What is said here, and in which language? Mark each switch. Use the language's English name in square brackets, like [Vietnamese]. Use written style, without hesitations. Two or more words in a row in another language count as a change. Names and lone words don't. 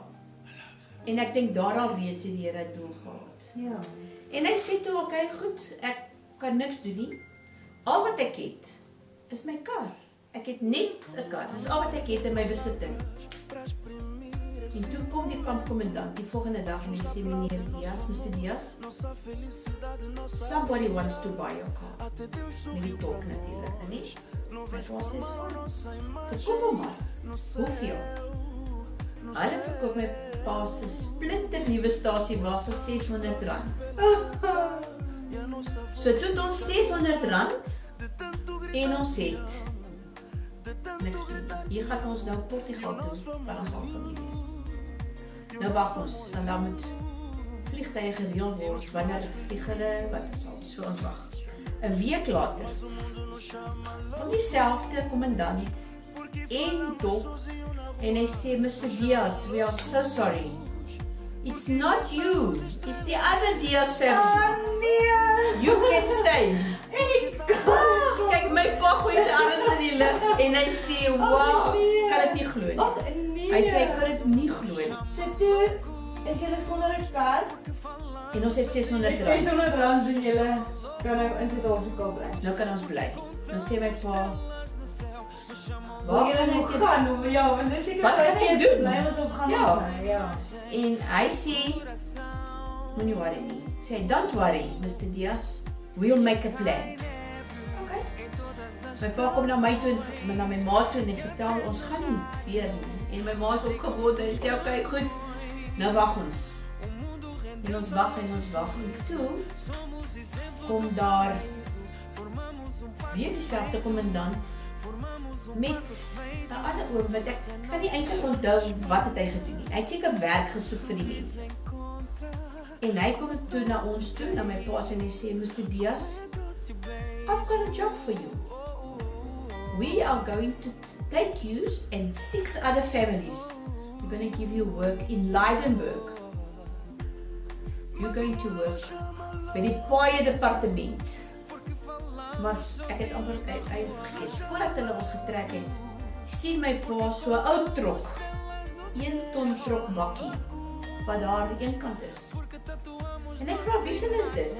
[Afrikaans] En ek dink daar al reeds het die Here 'n doel gehad. Ja. En hy sê toe, okay, goed, ek kan niks doen nie. Al wat ek het is my kar. Ek het net 'n kar. Dis al wat ek het in my besitting. En toe kom die kampkommandant die volgende dag en hy sê, meneer Diaz, Mr. [English] Diaz, somebody wants to buy your car. [Afrikaans] Met die tolk natuurlijk, nie? My pa sê, verkoop hom maar. Hoeveel? Hulle verkoop my pa se splinternuwe stasie was vir R600. So toe het ons R600 en ons het niks doen. Hier gaan ons nou Portugal toe, waar ons al familie is. Nou wag ons, want dan moet vliegtuie gereël word, wanneer vlieg hulle, wat sal, so ons wag. 'n week later, kom dieselfde kommandant en dop, en hy sê, [English] Mr. Diaz, we are so sorry. It's not you, it's the other Diaz family. [Afrikaans] Nee. [English] You can stay. [Afrikaans] Kijk, my pa gooi sy arms in die lug en hy sê, wow, kan dit nie glo nie. Nee. Hy sê, ek kan dit nie glo nie. So toe is julle sonder 'n kar En ons het R600. R600 en julle kan nou in Suid-Afrika bly. Nou kan ons bly. Nou sê my pa, Waar gaan ek gaan? Ja, want dis seker wat gaan ek doen? Bly ons op gaan Ja. Ja. En hy sê, moenie worry nie. Sê hy, [English] don't worry, Mr. Diaz, we'll make a plan. Okay. [Afrikaans] My pa kom na my toe en na my ma toe en hy vertel, ons gaan nie weer nie. En my ma is opgewonde en sê, okay, goed, nou wag ons. En ons wag en toe kom daar weer dieselfde kommandant met 'n ander oom wat ek kan nie eintlik onthou wat het hy gedoen nie. Hy het seker werk gesoek vir die mense. En hy kom toe na ons toe, na my pa en hy sê, [English] Mr. Diaz, I've got a job for you. We are going to take you and 6 other families. We're going to give you work in Leidenburg. You're going to work by [Afrikaans] die paaie departement. Maar ek het amper vergeet, voordat hulle ons getrek het, sien my pa so 'n ou trok, 1 ton trok bakkie, wat daar aan die een kant is. En hy vra, wie sin is dit?